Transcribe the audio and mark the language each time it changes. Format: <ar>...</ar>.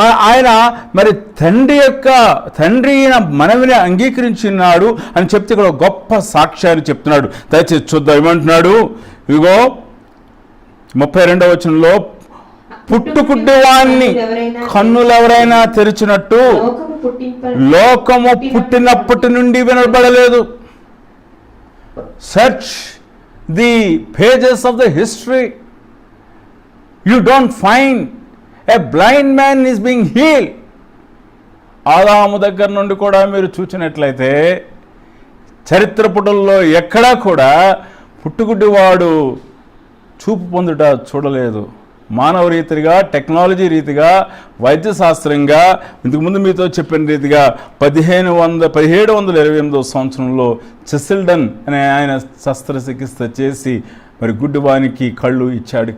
<te>ఆయన మరి తండ్రి మనవిని అంగీకరించున్నాడు అని చెప్తే ఇక్కడ గొప్ప సాక్ష్యాన్ని చెప్తున్నాడు. దయచేసి చూద్దాం ఏమంటున్నాడు. ఇగో 32వ వచనంలో, పుట్టుకుడ్డివాణ్ణి కన్నులెవరైనా తెరిచినట్టు లోకము పుట్టినప్పటి నుండి వినబడలేదు.</te> <en>Search the pages of the history, you don't find a blind man is being healed.</en> <te>ఆదాము దగ్గర నుండి కూడా మీరు చూసినట్లయితే చరిత్ర పుటల్లో ఎక్కడా కూడా పుట్టుగుడ్డివాడు చూపు పొందుట చూడలేదు. మానవ రీతిగా, టెక్నాలజీ రీతిగా, వైద్యశాస్త్రంగా, ఇంతకుముందు మీతో చెప్పిన రీతిగా 1728వ సంవత్సరంలో చెసిల్డన్ అనే ఆయన శస్త్రచికిత్స చేసి మరి గుడ్డివానికి కళ్ళు ఇచ్చాడు.</te>